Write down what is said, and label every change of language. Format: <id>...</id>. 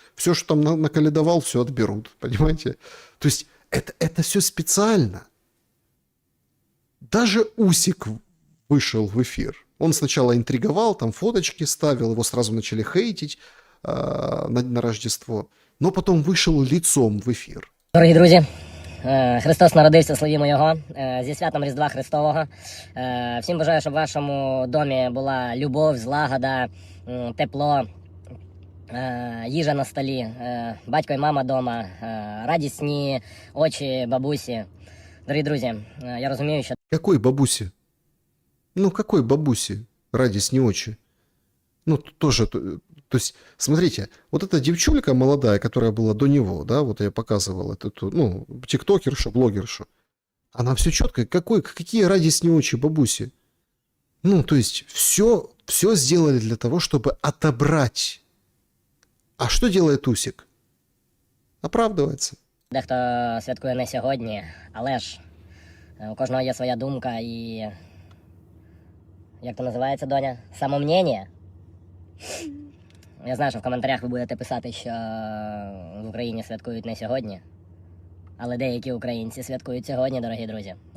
<ru>Все, что там наколедовал, все отберут. Понимаете? То есть это все специально. Даже Усик вышел в эфир. Он сначала интриговал, там фоточки ставил, его сразу начали хейтить на Рождество. Но потом вышел лицом в эфир.</ru> <uk>Дорогі друзі, Христос народився, славімо Його. Зі святом Різдва Христового. Всім бажаю, щоб в вашому домі була любов, злагода, тепло, їжа на столі, батько і мама дома, радісні очі бабусі. Дорогі друзі, я розумію, що...</uk> <ru>Какой бабуси? Ну, какой бабуси? Радість не очи. Ну, тоже... То есть, смотрите, вот эта девчулька молодая, которая была до него, да, вот я показывал эту, ну, тиктокершу, блогершу, она все четко, какие радостные очи бабуси. Ну, то есть, все сделали для того, чтобы отобрать. А что делает Усик? Оправдывается.</ru> <uk>Дехто святкує не сьогодні, але ж у кожного є своя думка і... Як то називається, доня? Самомнення? Я знаю, що в коментарях ви будете писати, що в Україні святкують не сьогодні, але деякі українці святкують сьогодні, дорогі друзі.</uk>